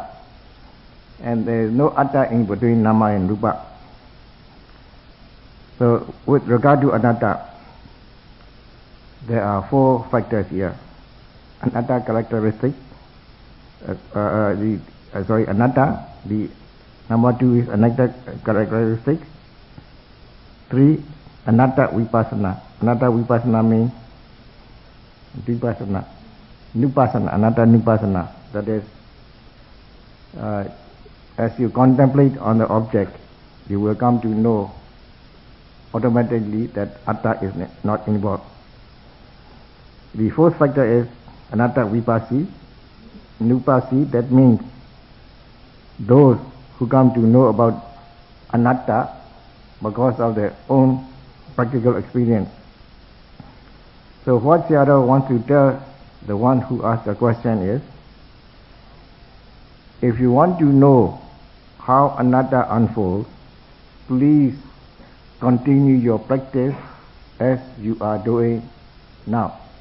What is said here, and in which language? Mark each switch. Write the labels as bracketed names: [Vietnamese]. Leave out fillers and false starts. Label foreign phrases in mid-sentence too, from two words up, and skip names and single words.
[English] And there is no atta in between nama and rupa. So with regard to anatta, there are four factors here. Anatta characteristic, anatta, the number two is anatta characteristics. [Pali] 3, anatta vipassana. Anatta vipassana means vipassana, nupassana, anatta nupassana. [English] That is, as you contemplate on the object, you will come to know automatically that atta is not involved. The fourth factor is [Pali] anatta vipassi. [English] Nupassi, that means those who come to know about anatta because of their own practical experience. So what Sayadaw wants to tell the one who asked the question is, if you want to know how anatta unfolds, please continue your practice as you are doing now.